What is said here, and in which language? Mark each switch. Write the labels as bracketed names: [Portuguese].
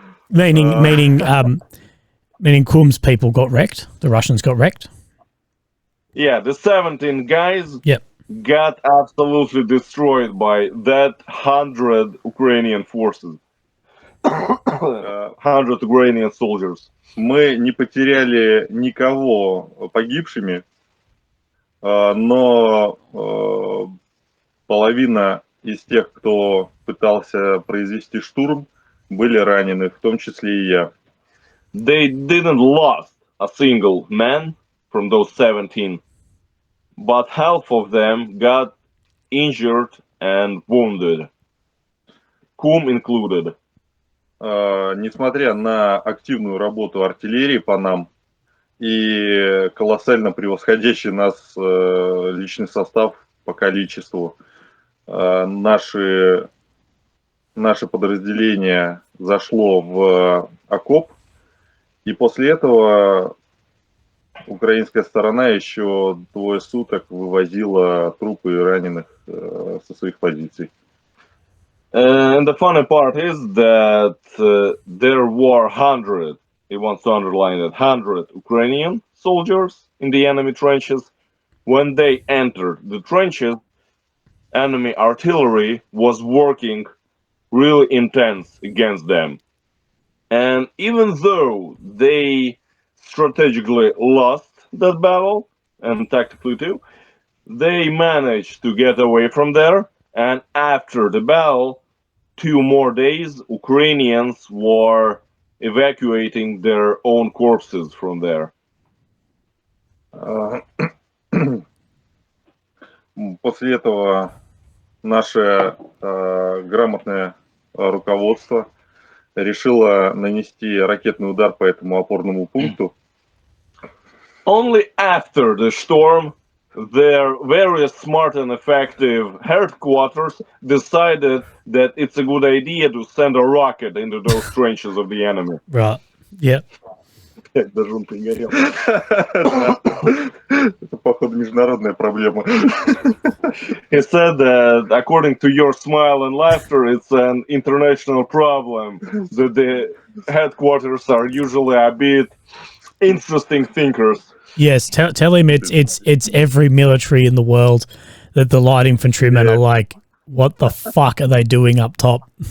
[English] Meaning Kum's people got wrecked. The Russians got wrecked. Yeah, the 17 guys Yep. got absolutely destroyed by that 100 Ukrainian forces. 100 Ukrainian soldiers. [Russian] Мы не потеряли никого погибшими, но половина из тех, кто пытался произвести штурм, были ранены, в том числе и я. [English] They didn't lost a single man from those 17, but half of them got injured and wounded, Kum included. [Russian] Несмотря на активную работу артиллерии по нам и колоссально превосходящий нас личный состав по количеству, наше подразделение зашло в окоп, и после этого украинская сторона еще 2 суток вывозила трупы и раненых со своих позиций. [English] And the funny part is that there were 100, he wants to underline that, 100 Ukrainian soldiers in the enemy trenches. When they entered the trenches, enemy artillery was working really intense against them. And even though they strategically lost that battle, and tactically too, they managed to get away from there. And after the battle, 2 more days, Ukrainians were evacuating their own corpses from there. [Russian] После этого наше грамотное руководство решило нанести ракетный удар по этому опорному пункту. [English] Only after the storm, their very smart and effective headquarters decided that it's a good idea to send a rocket into those trenches of the enemy. Right. Yep. [Russian] Даже он пригорел. Это, походу, международная проблема. [English] He said that according to your smile and laughter, it's an international problem. That the headquarters are usually a bit interesting thinkers. Yes. Tell him it's every military in the world that the light infantrymen are like, what the fuck are they doing up top?